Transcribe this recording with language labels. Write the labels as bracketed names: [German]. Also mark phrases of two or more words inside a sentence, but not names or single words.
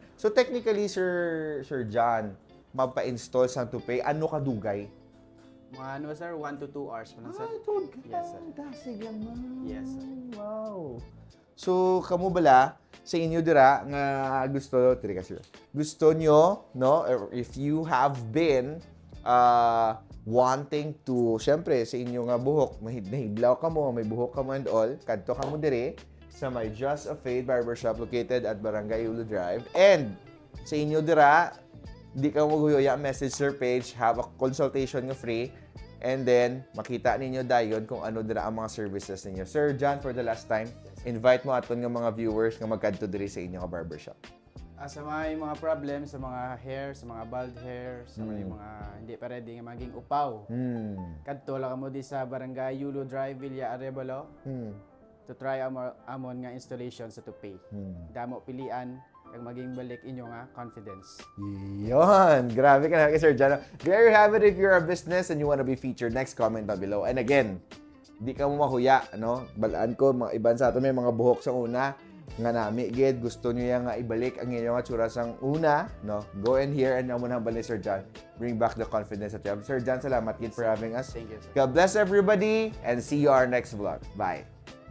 [English] So technically [Hiligaynon] Sir John, magpa-install sa toupee ano ka dugay? Mga ano, sir? [English] 1 to 2 hours [Hiligaynon] pa lang, sir. Tod ka. [English] Yes, sir. [Hiligaynon] Dasig lang man. [English] Yes, sir. Wow. [Hiligaynon] So, kamo bala sa inyo dira nga gusto, tiri ka sir. Gusto nyo, no, [English] or if you have been wanting to, [Hiligaynon] syempre, sa inyo nga buhok, nahiblaw ka mo, may buhok ka mo [English] and all, [Hiligaynon] kadto ka mo dire sa may Just a Fade Barbershop located at Barangay Yulo Drive. And sa inyo dira, di ka maguyoya, [English] message their page, have a consultation [Hiligaynon] nga free, [English] and then [Hiligaynon] makita ninyo dayon kung ano dira ang mga services ninyo. Sir John, [English] for the last time, [Hiligaynon] invite mo aton nga mga viewers nga magkadto diri sa inyo nga barbershop. Sa mga problem, sa mga hair, sa mga [English] bald hair, [Hiligaynon] sa mga hindi pa ready nga maging upaw. Kadto lang mo di sa Barangay Yulo Drive, Villa Arevalo, [English] to try [Hiligaynon] amon nga installation sa toupee. Damo pilian kag maging balik inyo nga confidence. Yon, grabe ka na kay Sir John. [English] There you have it if you're a business and you want to be featured. Next comment down below. And again, [Hiligaynon] di ka mo mahuya, no? Balaan ko, mga iban sa ato may mga buhok sa una nga nami gid gusto niyo yang nga ibalik ang inyong tsura sang una, no? [English] Go in here and [Hiligaynon] amo nang balik [English] Sir John. Bring back the confidence that you have. Sir John, [Hiligaynon] salamat gid [English] for having us. Thank you, sir. God bless everybody and see you our next vlog. Bye.